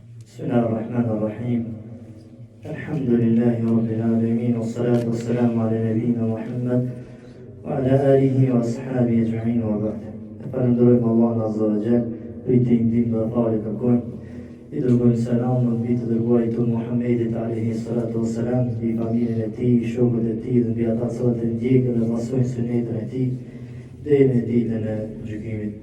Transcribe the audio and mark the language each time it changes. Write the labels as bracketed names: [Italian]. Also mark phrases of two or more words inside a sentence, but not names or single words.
[Arabic] بسم الله الرحمن الرحيم الحمد لله رب العالمين والصلاة والسلام على نبينا محمد وعلى آله وأصحابه أجمعين وبعد. [Albanian] Falenderojmë Allahun [Arabic] عز وجل, [Albanian] pritje i ndihmë dhe fare kërkojmë. I dërgojmë selam në mbi të dërguarit tonë Muhammedit [Arabic] عليه الصلاة والسلام, [Albanian] mbi familjen e tij, shokët e tij dhe mbi ata që e ndjekën dhe pasojnë sunetën e tij deri në ditën e gjykimit.